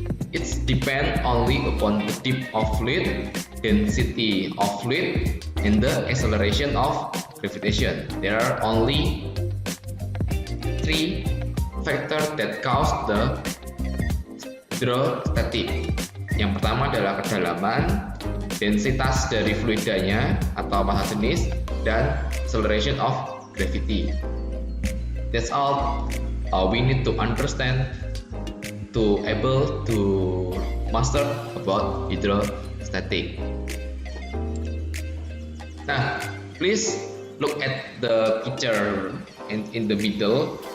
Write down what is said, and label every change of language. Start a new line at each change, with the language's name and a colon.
English: It depends only upon the depth of fluid, density of fluid, and the acceleration of gravitation. There are only three factors that cause the hydrostatic.
Indonesian: Yang pertama adalah kedalaman, densitas dari fluidanya atau massa jenis, dan
English: acceleration of gravity. That's all we need to understand to able to master about hydrostatic. Nah, please look at the picture in the middle.